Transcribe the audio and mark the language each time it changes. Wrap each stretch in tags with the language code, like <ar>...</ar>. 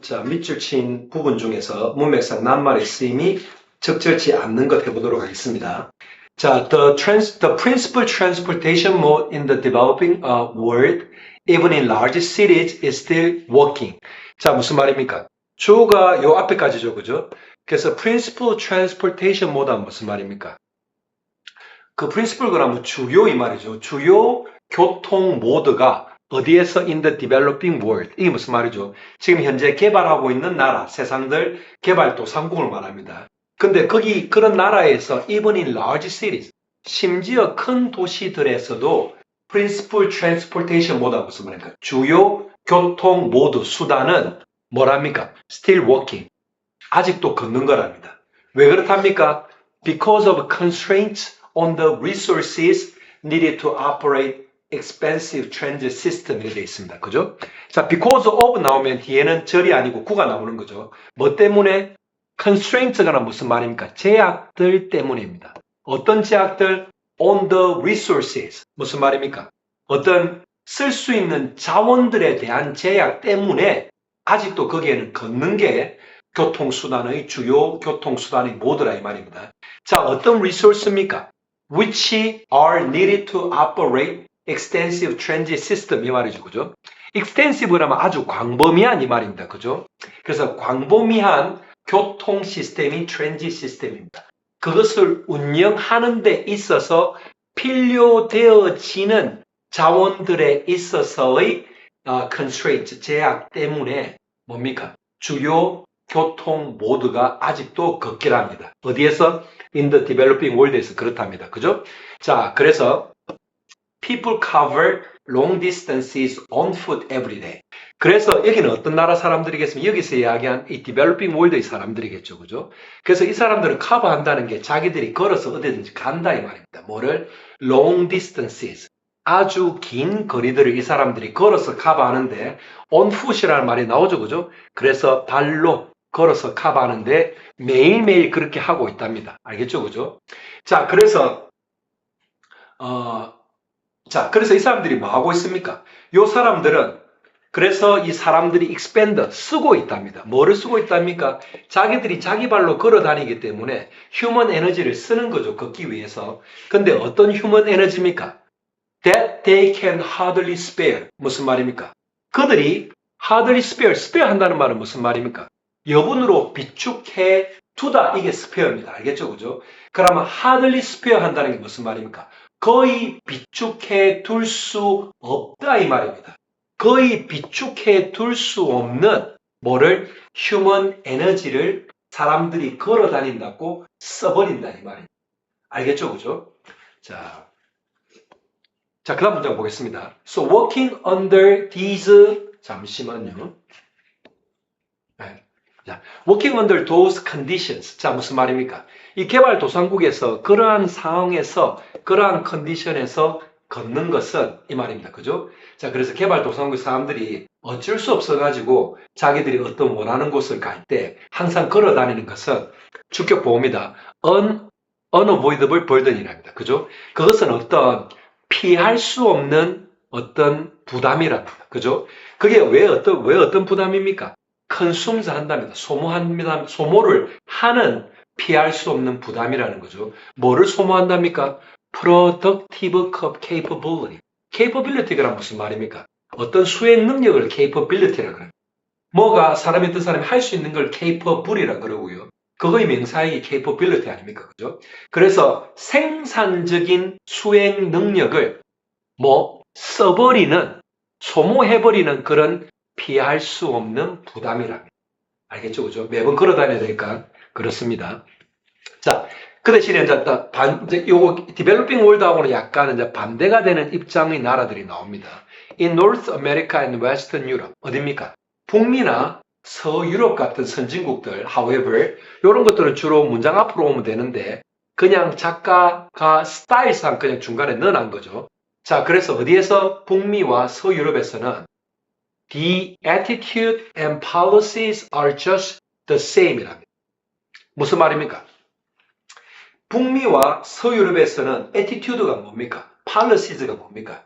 <ko>자, 밑줄 친 부분 중에서 문맥상 낱말의 쓰임이 적절치 않는 것 해보도록 하겠습니다.</ko> <en>자, the principal transportation mode in the developing world, even in large cities, is still walking.</en> <ko>자, 무슨 말입니까? 주어가 요 앞에까지죠, 그죠? 그래서 principal transportation mode가 무슨 말입니까? 그 principal 그러면 주요 이 말이죠. 주요 교통 모드가 어디에서</ko> <en>in the developing world.</en> <ko>이게 무슨 말이죠? 지금 현재 개발하고 있는 나라, 세상들 개발도상국을 말합니다. 근데 거기 그런 나라에서</ko> <en>even in large cities,</en> <ko>심지어 큰 도시들에서도</ko> <en>principal transportation</en> <ko>모드가 무슨 말입니까? 주요 교통 모드 수단은 뭐랍니까?</ko> <en>still walking.</en> <ko>아직도 걷는 거랍니다. 왜 그렇답니까?</ko> <en>Because of constraints on the resources needed to operate expensive transit system</en> <ko>이렇게 되어 있습니다. 그죠? 자, because of 나오면 뒤에는 절이 아니고 구가 나오는 거죠. 뭐 때문에? constraints가 무슨 말입니까? 제약들 때문입니다. 어떤 제약들?</ko> <en>on the resources.</en> <ko>무슨 말입니까? 어떤 쓸 수 있는 자원들에 대한 제약 때문에 아직도 거기에는 걷는 게 교통수단의 주요 교통수단의 모드라 이 말입니다. 자, 어떤 리소스입니까?</ko> <en>which are needed to operate extensive transit system</en> <ko>이 말이죠. 그죠? extensive라면 아주 광범위한 이 말입니다. 그죠? 그래서 광범위한 교통 시스템이 transit 시스템입니다. 그것을 운영하는 데 있어서 필요되어지는 자원들에 있어서의 constraint, 제약 때문에 뭡니까? 주요 교통 모드가 아직도 걷기랍니다. 어디에서?</ko> <en>In the developing world에서</en> <ko>그렇답니다. 그죠? 자, 그래서</ko> <en>people cover long distances on foot every day.</en> <ko>그래서 여기는 어떤 나라 사람들이겠습니까? 여기서 이야기한 이 developing world의 사람들이겠죠. 그죠? 그래서 이 사람들은 커버한다는 게 자기들이 걸어서 어디든지 간다 이 말입니다. 뭐를?</ko> <en>long distances.</en> <ko>아주 긴 거리들을 이 사람들이 걸어서 커버하는데</ko> <en>on foot</en> <ko>이라는 말이 나오죠. 그죠? 그래서 발로 걸어서 커버하는데 매일매일 그렇게 하고 있답니다. 알겠죠? 그죠? 자, 그래서 그래서 이 사람들이 뭐 하고 있습니까? 이 사람들은 그래서 이 사람들이 expand 쓰고 있답니다. 뭐를 쓰고 있답니까? 자기들이 자기 발로 걸어 다니기 때문에 휴먼 에너지를 쓰는 거죠. 걷기 위해서. 근데 어떤 휴먼 에너지입니까?</ko> <en>That they can hardly spare.</en> <ko>무슨 말입니까? 그들이</ko> <en>hardly spare</en> <ko>한다는 말은 무슨 말입니까? 여분으로 비축해 두다. 이게 spare입니다. 알겠죠? 그죠? 그러면</ko> <en>hardly spare</en> <ko>한다는 게 무슨 말입니까? 거의 비축해 둘 수 없다 이 말입니다. 거의 비축해 둘 수 없는 뭐를? 휴먼 에너지를 사람들이 걸어 다닌다고 써버린다 이 말입니다. 알겠죠? 그죠? 자, 그 다음 문장 보겠습니다.</ko> <en>So working under these</en> <ko>잠시만요. 네.</ko> <en>자, working under those conditions.</en> <ko>자, 무슨 말입니까? 이 개발도상국에서 그러한 상황에서 그러한 컨디션에서 걷는 것은 이 말입니다. 그죠? 자, 그래서 개발도상국 사람들이 어쩔 수 없어가지고 자기들이 어떤 원하는 곳을 갈 때 항상 걸어 다니는 것은 주격보호입니다.</ko> <en>unavoidable burden이랍니다.</en> <ko>그죠? 그것은 어떤 피할 수 없는 어떤 부담이랍니다. 그죠? 그게 왜 어떤 부담입니까? 컨숨스 한답니다. 소모합니다. 소모를 하는 피할 수 없는 부담이라는 거죠. 뭐를 소모한답니까?</ko> <en>Productive capability.</en> <ko>capability가 무슨 말입니까? 어떤 수행 능력을 capability라고 합니다. 뭐가 사람이 어떤 사람이 할 수 있는 걸 capable이라고 그러고요. 그거의 명사이 capability 아닙니까? 그죠? 그래서 생산적인 수행 능력을 써버리는, 소모해버리는 그런 피할 수 없는 부담이랍니다. 알겠죠? 그죠? 매번 걸어 다녀야 되니까 그렇습니다. 자, 그 대신에 이제 요거 디벨로핑 월드하고는 약간 이제 반대가 되는 입장의 나라들이 나옵니다.</ko> <en>In North America and Western Europe.</en> <ko>어딥니까? 북미나 서유럽 같은 선진국들, however, 이런 것들은 주로 문장 앞으로 오면 되는데 그냥 작가가 스타일상 그냥 중간에 넣어놓은 거죠. 자, 그래서 어디에서 북미와 서유럽에서는</ko> <en>The attitude and policies are just the same 이랍니다.</en> <ko>무슨 말입니까? 북미와 서유럽에서는 attitude가 뭡니까? policys가 뭡니까?</ko>